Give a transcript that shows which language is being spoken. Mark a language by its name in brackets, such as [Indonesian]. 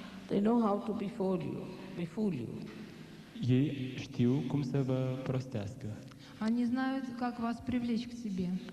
[English] They know how to befool you. [Romanian] Ei știu cum să vă prostească. [Russian] Они знают, как вас привлечь к себе.